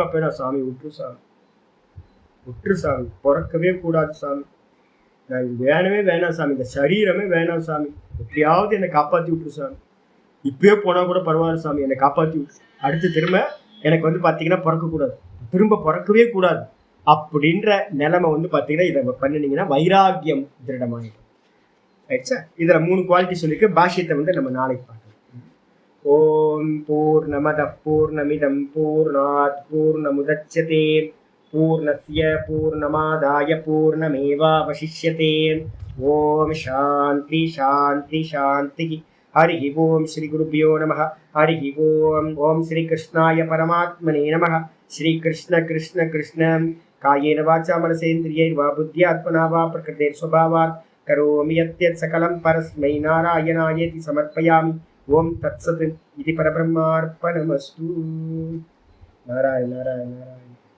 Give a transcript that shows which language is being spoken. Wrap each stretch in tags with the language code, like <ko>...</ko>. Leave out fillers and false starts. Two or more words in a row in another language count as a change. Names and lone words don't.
<ta>அப்ப சாமி விட்டுரு சாமி, விட்டுரு சாமி, பிறக்கவே கூடாது சாமி, நான் இது வேணவே வேணாம் சாமி, இந்த சரீரமே வேணாம் சாமி, எப்படியாவது என்னை காப்பாற்றி விட்டுரு சாமி, இப்பயே போனால் கூட பரவாயில்ல சாமி, என்னை காப்பாற்றி விட்டு அடுத்து திரும்ப எனக்கு வந்து பார்த்தீங்கன்னா பிறக்கக்கூடாது, திரும்ப பிறக்கவே கூடாது அப்படின்ற நிலைமை வந்து பார்த்தீங்கன்னா இதை பண்ணினீங்கன்னா வைராக்கியம் திருடமாயிடும். ரைட்ஸா? இதில் 3 குவாலிட்டி சொல்லியிருக்கு. பாஷ்யத்தை வந்து நம்ம நாளைக்கு பார்க்கலாம்.</ta> <sa>ओम् पूर्णमदः पूर्णमिदम् पूर्णात् पूर्णमुदच्यते पूर्णस्य पूर्णमादाय पूर्णमेवावशिष्यते. ओम् शान्ति शान्ति शान्ति. हरि ओम् श्री गुरुभ्यो नमः। हरि ओम्. ओम् श्री कृष्णाय परमात्मने नमः. श्री कृष्ण कृष्ण कृष्ण कायेन वाचा मनसेन्द्रियैर्वा बुद्ध्यात्मना वा प्रकृतेर् स्वभावात् करोमि यद्यत् सकलं परस्मै नारायणायेति समर्पयामि. ओम् तत्सत्। इदं परब्रह्मार्पणमस्तु. நாராயண நாராயண நாராயண.</sa>